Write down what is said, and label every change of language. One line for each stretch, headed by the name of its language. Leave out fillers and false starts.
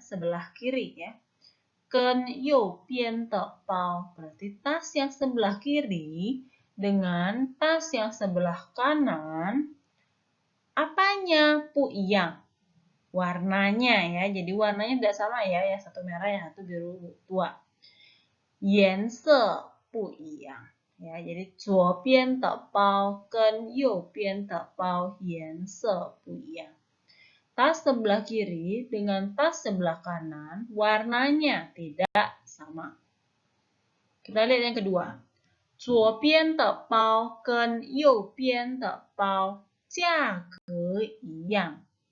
Indonesian: Sebelah kiri ya.
Chinese: 跟右边的包
Indonesian: berarti tas yang sebelah kiri dengan tas yang sebelah kanan apanya?
Chinese: 不一样.
Indonesian: Warnanya ya. Jadi warnanya tidak sama ya, yang satu merah, yang satu biru tua.
Chinese: 颜色不一样 ya.
Indonesian: Jadi
Chinese: 左边的包跟右边的包颜色不一样.
Indonesian: Tas sebelah kiri dengan tas sebelah kanan warnanya tidak sama. Kita lihat yang kedua.
Chinese: 左边的包跟右边的包价格一样.